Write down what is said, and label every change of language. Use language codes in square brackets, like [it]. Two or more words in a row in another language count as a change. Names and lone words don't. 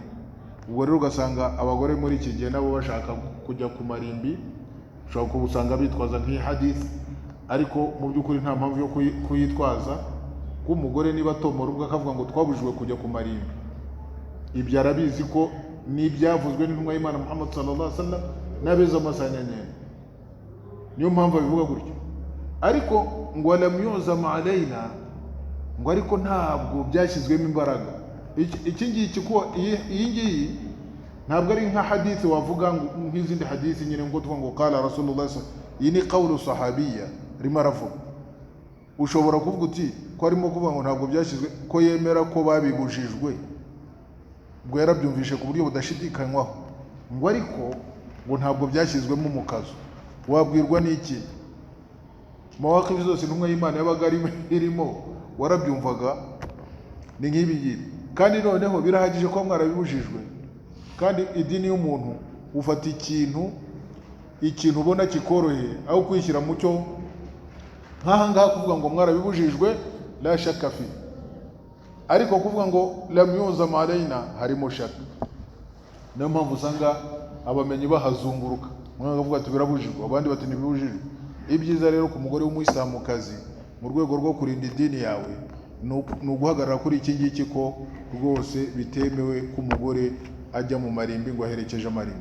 [rw] Ubwo rero ugasanga abagore muri iki gihe nabo bashaka kujya ku marimbi, ushobora kubusanga bitwaza nk'iyi hadith, ariko mu by'ukuri nta mpamvu yo kuyitwaza. Umugore niba atomora ubwo akavuga ngo twabujijwe kujya ku marimbi, ibyo arabizi ko n'ibyavuzwe n'intumwa y'Imana Muhammad [ar] صلى الله عليه وسلم [rw] n'abeza amasanyanyene, niyo mpamvu abivuga gutyo. Ariko ngo [ar] لم يعزم علينا, [rw] ngo ariko ntabwo byashyizwemo imbaraga. Iki ngiki ko iyi ngiyi ntabwo ari nka hadith wavuga nk'izindi hadith nyine ngo tuvuga ngo [ar] قال رسول الله صلى الله, [rw] iyi ni [ar] قول صحابية [rw] rimo aravuga. Ushobora kuvuga uti ko arimo kuvuga ngo ntabwo byashyizwe, ko yemera ko babibujijwe, ngo yarabyumvishe ku buryo budashidikanywaho, ngo ariko ngo ntabwo byashyizwemo umukazo. Wabwirwa n'iki? Mawakifi zose intumwa y'Imana yabaga irimo warabyumvaga ni nk'ibi ngibi. Kandi noneho birahagije ko mwarabibujijwe. Kandi idini y'umuntu ufata ikintu ubona kikoroheye aho kwishyira mu cyo nk'aha ngaha kuvuga ngo mwarabibujijwe [ar] لا شك في, [rw] ariko kuvuga ngo [ar] لم يعزم علينا [rw] harimo shaka. Niyo mpamvu usanga abamenyi bahazunguruka, umwe akavuga ati birabujijwe, abandi bati ntibibujijwe. Ibyiza rero ku mugore w'umuyisilamukazi mu rwego rwo kurinda idini yawe ni uguhagarara kuri iki ngiki ko rwose bitemewe ko umugore ajya mu marimbi ngo aherekeje amarimbi.